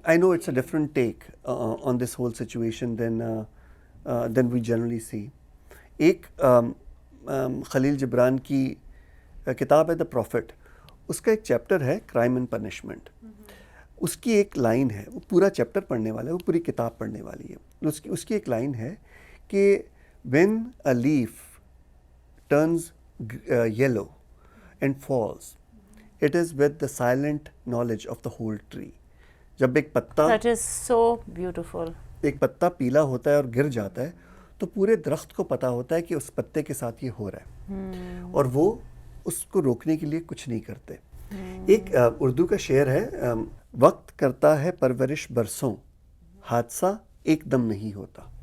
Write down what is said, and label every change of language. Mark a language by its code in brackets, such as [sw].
[en] I know it's a different take on this whole situation than we generally see. [ur] ایک خلیل جبران کی کتاب ہے دا profit, اس کا ایک چیپٹر ہے کرائم اینڈ پنشمنٹ. اس کی ایک لائن ہے, وہ پورا چیپٹر پڑھنے والا ہے, وہ پوری کتاب پڑھنے والی ہے. اس کی ایک لائن ہے کہ [en] when a leaf turns yellow and falls, it is with the silent knowledge of the whole tree. [ur] جب ایک پتا, [en] That is so beautiful. [ur] ایک پتا پیلا ہوتا ہے اور گر جاتا ہے تو پورے درخت کو پتا ہوتا ہے کہ اس پتے کے ساتھ یہ ہو رہا ہے, اور وہ اس کو روکنے کے لیے کچھ نہیں کرتے. ایک اردو کا شعر ہے, وقت کرتا ہے پرورش برسوں, حادثہ ایک دم نہیں ہوتا.